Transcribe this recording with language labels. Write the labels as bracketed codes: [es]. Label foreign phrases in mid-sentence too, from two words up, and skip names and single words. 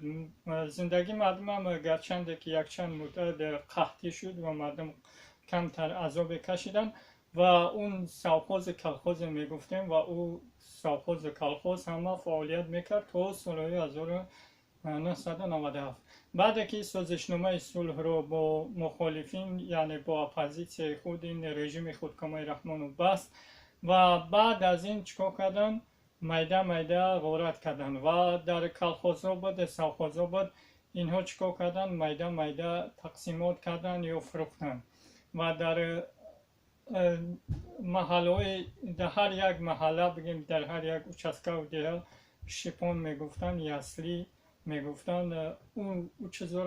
[fa] زندگی مردم هم گرچنده که یک چند مدت قحطی شد و مردم کمتر عذاب کشیدن و اون سرفاز کلخاز میگفتیم و او سرفاز کلخاز همه فعالیت میکرد تا سال 1997. بعد که سازشنامه صلح رو با مخالفین یعنی با اپوزیسیون خود این رژیم خودکامه رحمان رو بست و بعد از این چیکار کردن؟ [tg] майда майда ғорат карданд ва дар колхозҳо буд, совхозҳо буд, инҳо чикор карданд, майда майда тақсимот карданд ё фурӯхтанд ва дар маҳаллаҳои дар ҳар як маҳалла бигем дар ҳар як участкаи деҳа шипон мегуфтанд, ясли мегуфтанд, ӯ чизора